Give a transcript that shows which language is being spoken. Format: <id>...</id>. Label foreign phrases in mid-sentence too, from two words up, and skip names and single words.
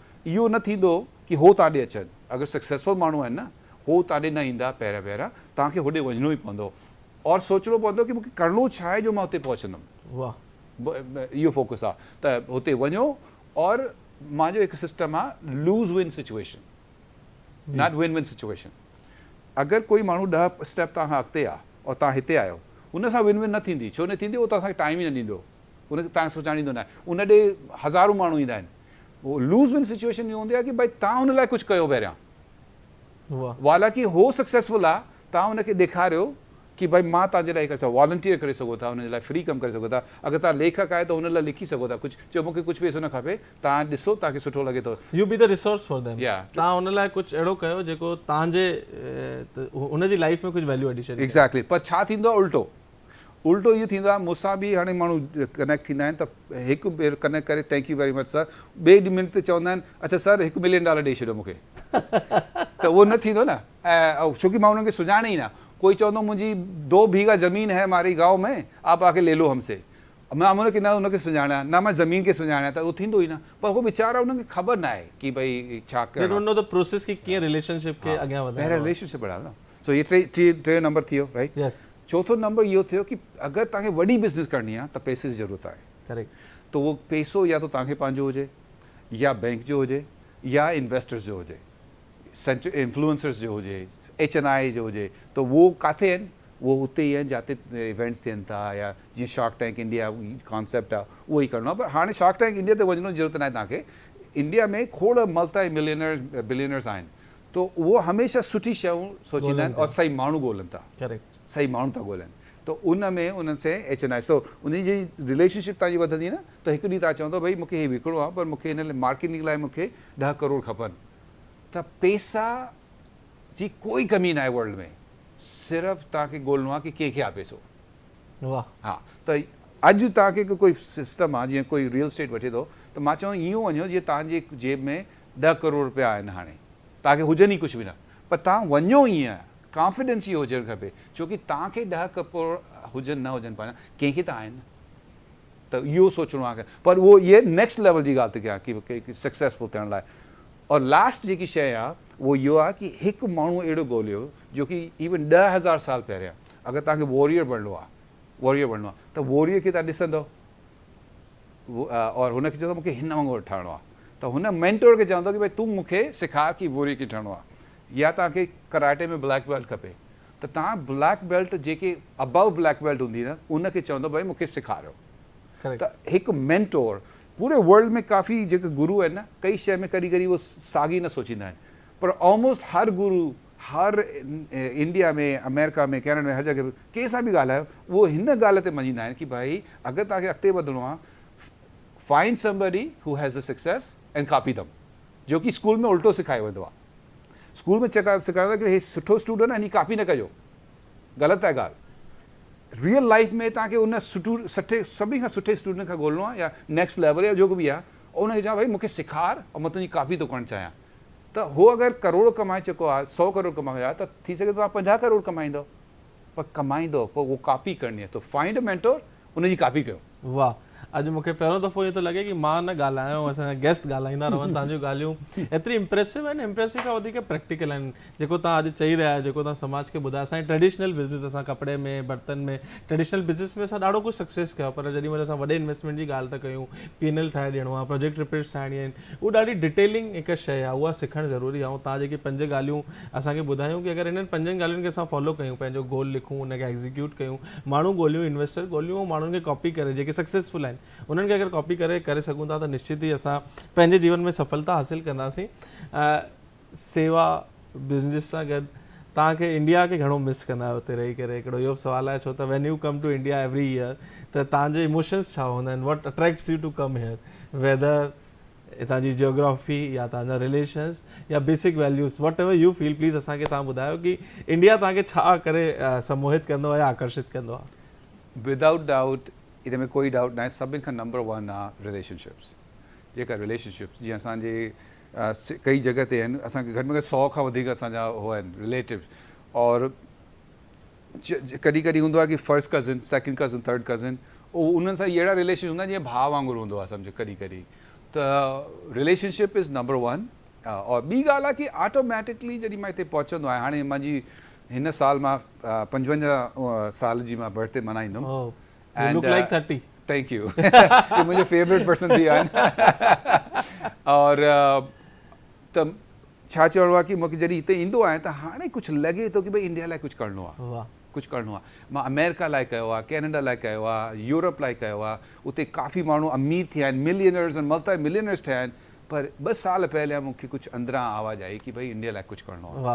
<sd>इहो न थींदो कि हो तव्हां ॾे अचनि, अगरि सक्सेसफुल माण्हू आहिनि न, हो तव्हां ॾे न ईंदा पहिरियां, तव्हांखे होॾे वञिणो ई पवंदो, और सोचणो पवंदो कि मूंखे करिणो छा आहे जो मां हुते पहुचंदुमि। वाह, इहो फोकस आहे। त हुते वञो, और मुंहिंजो हिकु सिस्टम आहे</sd> <en>lose win situation, not win win situation.</en> <sd>अगरि कोई माण्हू 10 स्टेप तव्हां अॻिते आहे और तव्हां हिते आहियो, उन सां</sd> <en>win win</en> <sd>न थींदी, छो न थींदी, उहो तव्हांखे टाइम ई न ॾींदो, उनखे तव्हां सोचाणींदो न आहे, उन ॾे हज़ारूं माण्हू ईंदा आहिनि। उहो</sd> <en>lose win situation</en> <sd>इहो हूंदी आहे कि भई तव्हां हुन लाइ कुझु कयो पहिरियां, वाह हालांकि हो सक्सेसफुल आहे तव्हां हुनखे ॾेखारियो कि भाई मां तव्हांजे लाइ करे सघो वॉलंटियर करे सघो था हुन जे लाइ फ्री कमु करे सघो था अगरि तव्हां लेखक आहे त हुन लाइ लिखी सघो था कुझु चओ मूंखे कुझु पैसो न खपे तव्हां ॾिसो तव्हांखे सुठो लॻे थो</sd> <en>you be the resource for them Yeah.</en> <sd>तव्हां हुन लाइ कुझु अहिड़ो कयो जेको तव्हांजे हुनजी लाइफ में कुझु</sd> <en>value addition</en> <sd>एग्ज़ैक्टली पर छा थींदो आहे उल्टो इहो थींदो आहे मूंसां बि हाणे माण्हू कनेक्ट थींदा आहिनि त हिकु भेरो कनेक्ट करे</sd> <en>thank you very much sir</en> <sd>ॿिए मिनट ते चवंदा आहिनि अच्छा सर $1 मिलियन ॾेई छॾियो मूंखे त उहो न थींदो न ऐं छोकी मां हुननि खे सुञाणे ई न कोई चवंदो मुंहिंजी 2</sd> <hi>बीघा ज़मीन है हमारी गांव में आप आके ले लो हमसे</hi> <sd>मां हुनखे न हुनखे सुञाणा न मां ज़मीन खे सुञाणा त उहो थींदो ई न पर उहो वीचारा हुनखे ख़बर न आहे कि भई छा</sd> <en>they don't know the process</en> <sd>कि कीअं रिलेशनशिप खे अॻियां वधाइणो पहिरियों रिलेशनशिप बढ़ायो न सो इहे टे नंबर थी वियो राइट यस चौथो नंबर इहो थियो कि अगरि तव्हांखे वॾी बिज़नेस करणी आहे त पैसे जी ज़रूरत आहे करेक्ट त उहो पैसो या त तव्हांखे पंहिंजो हुजे या बैंक जो हुजे या इन्वेस्टर्स जो हुजे इन्फ्लुएंसर्स जो हुजे HNI जो हुजे त उहो किथे आहिनि उहो हुते ई आहिनि जिते इवेंट्स थियनि था या जीअं शार्क टैंक इंडिया कॉन्सेप्ट आहे उहो ई करिणो आहे पर हाणे शार्क टैंक इंडिया ते वञण जी ज़रूरत न आहे तव्हांखे इंडिया में खोड़</sd> <en>multi billionaires</en> <sd>आहिनि त उहो हमेशह सुठी शयूं सोचींदा आहिनि और सही माण्हू ॻोल्हनि था करेक्ट सही माण्हू था ॻोल्हनि त उन में उन्हनि से HNI सो उन जी रिलेशनशिप तव्हांजी वधंदी न त हिकु ॾींहुं तव्हां चवंदो भई मूंखे हीउ विकिणो आहे पर मूंखे हिन लाइ मार्केटिंग लाइ मूंखे 10 करोड़ खपनि त पैसा जी कोई कमी न आहे वर्ल्ड में सिर्फ़ु तव्हांखे ॻोल्हणो आहे कि कंहिंखे आहे पैसो वाह हा त अॼु तव्हांखे कोई सिस्टम आहे जीअं कोई</sd> <en>real estate</en> <sd>वठे थो त मां चवां ईअं वञो जीअं तव्हांजे जेब में 10 करोड़ रुपया आहिनि हाणे तव्हांखे हुजनि ई कुझु बि न पर तव्हां वञो ईअं कॉन्फिडेंस इहो हुजणु खपे छोकी तव्हांखे 10 करोड़ हुजनि न हुजनि पंहिंजा कंहिंखे त आहिनि त इहो सोचणो आहे पर उहो इहे</sd> <en>next level</en> <sd>जी ॻाल्हि थी कयां कि सक्सेसफुल थियण लाइ और लास्ट जेकी शइ आहे उहो इहो आहे कि हिकु माण्हू अहिड़ो ॻोल्हियो जो कि इवन 10,000 साल पहिरियां अगरि तव्हांखे वॉरियर बणिणो आहे त वॉरियर खे तव्हां ॾिसंदव और हुनखे चवंदो मूंखे हिन वांगुरु ठहिणो आहे त हुन मेंटोर खे चवंदो कि भई तूं मूंखे सेखार कि वॉरियर खे ठहिणो आहे या तव्हांखे कराटे में</sd> <en>black belt</en> <sd>खपे त तव्हां</sd> <en>black belt</en> <sd>जेके</sd> <en>above black belt</en> <sd>हूंदी न उनखे चवंदो भई मूंखे सेखारियो त हिकु मेंटोर पूरे वर्ल्ड में काफ़ी जेके गुरु आहिनि न कई शइ में कॾहिं उहो साॻी न सोचींदा आहिनि पर ऑलमोस्ट हर गुरु हर इंडिया में अमेरिका में कैनेडा में हर जॻह कंहिं सां बि ॻाल्हायो उहो हिन ॻाल्हि ते मञींदा आहिनि कि भाई अगरि तव्हांखे अॻिते वधिणो आहे</sd> <en>find somebody who has a success and copy them</en> <sd>जो कि स्कूल में उल्टो सेखारियो वेंदो आहे स्कूल में सेखारियो आहे कि हे सुठो स्टूडेंट आहे हिन कॉपी न कजो ग़लति आहे ॻाल्हि</sd> <en>real life</en> <sd>में तव्हांखे उन सभिनी खां सुठे स्टूडेंट खां ॻोल्हणो आहे या</sd> <en>next level</en> <sd>या जो बि आहे उनखे चवां भई मूंखे सेखार ऐं मां तुंहिंजी कॉपी थो करणु चाहियां त उहो अगरि करोड़ कमाए चुको आहे 100 करोड़ कमायो आहे त थी सघे तव्हां 50 करोड़ कमाईंदव पर कमाईंदव पोइ उहो कॉपी करणी आहे त</sd> <en>find a mentor</en> <sd>उनजी कॉपी कयो वाह अॼु मूंखे पहिरियों दफ़ो ईअं थो लॻे कि मां न ॻाल्हायो असांजा गेस्ट ॻाल्हाईंदा रहनि तव्हांजूं ॻाल्हियूं एतिरी इम्प्रेसिव आहिनि इम्प्रेसिव खां वधीक प्रैक्टिकल आहिनि जेको तव्हां अॼु चई रहिया आहियो जेको तव्हां समाज खे ॿुधायो असांजी</sd> <en>traditional business</en> <sd>असां कपिड़े में बर्तन में</sd> <en>traditional business</en> <sd>में असां ॾाढो कुझु सक्सेस कयो पर जेॾी महिल असां वॾे इन्वेस्टमेंट जी ॻाल्हि था कयूं P&L ठाहे ॾियणो आहे</sd> <en>project reports</en> <sd>ठाहिणी आहिनि उहा ॾाढी डिटेलिंग हिकु शइ आहे उहा सिखणु ज़रूरी आहे ऐं तव्हां जेकी 5 ॻाल्हियूं असांखे ॿुधायूं कि अगरि इन्हनि 5 ॻाल्हियुनि खे असां फॉलो कयूं पंहिंजो गोल लिखूं उनखे एग्ज़ीक्यूट कयूं माण्हू ॻोल्हियूं इन्वेस्टर ॻोल्हियूं ऐं माण्हुनि खे कॉपी करे जेके सक्सेसफुल आहिनि उन्हनि खे अगरि कॉपी करे सघूं था त निश्चित ई असां पंहिंजे जीवन में सफलता हासिल कंदासीं सेवा बिज़नेस सां गॾु तव्हांखे इंडिया खे घणो मिस कंदा आहियो हुते रही करे हिकिड़ो इहो सवाल आहे छो त</sd> <en>when you come to India every year</en> <sd>त तव्हांजे इमोशन्स छा हूंदा आहिनि</sd> <en>what attracts you to come here whether</en> <sd>हितां जी जियोग्राफी या तव्हांजा रिलेशन्स या</sd> <en>basic values whatever you feel please</en> <sd>असांखे तव्हां ॿुधायो कि इंडिया तव्हांखे छा करे सम्मोहित कंदो आहे या आकर्षित कंदो आहे</sd> <en>without doubt</en> <sd>इन में कोई डाउट न आहे सभिनि खां नंबर 1 आहे रिलेशनशिप्स जेका रिलेशनशिप्स जीअं असांजे कई जॻह ते आहिनि असांखे घटि में घटि 100 खां वधीक असांजा उहो आहिनि रिलेटिव और कॾहिं कॾहिं हूंदो आहे कि</sd> <en>first cousin second cousin third cousin</en> <sd>उहो उन्हनि सां अहिड़ा रिलेशन हूंदा आहिनि जीअं भाउ वांगुरु हूंदो आहे सम्झो कॾहिं कॾहिं त</sd> <en>relationship is number 1</en> <sd>और ॿी ॻाल्हि आहे कि ऑटोमैटिकली जॾहिं मां हिते पहुचंदो आहियां हाणे मुंहिंजी हिन साल मां 55 साल जी मां बर्थडे मल्हाईंदुमि</sd> <en>You look like 30. Thank you.</en> <hi>ये मुझे</hi> <en>favorite person</en> <sd>थी आहिनि और त छा चवणो आहे कि मूंखे जॾहिं हिते ईंदो आहियां त हाणे कुझु लॻे थो कि भई इंडिया लाइ कुझु करिणो आहे कुझु करिणो आहे मां अमेरिका लाइ कयो आहे कैनेडा लाइ कयो आहे यूरोप लाइ कयो आहे उते काफ़ी माण्हू अमीर थिया आहिनि मिलियनर्स ऐं</sd> <en>multi millionaires</en> <sd>थिया आहिनि पर 2 साल पहले मूंखे कुझु अंदरां आवाज़ आई कि भाई इंडिया लाइ कुझु करिणो आहे</sd>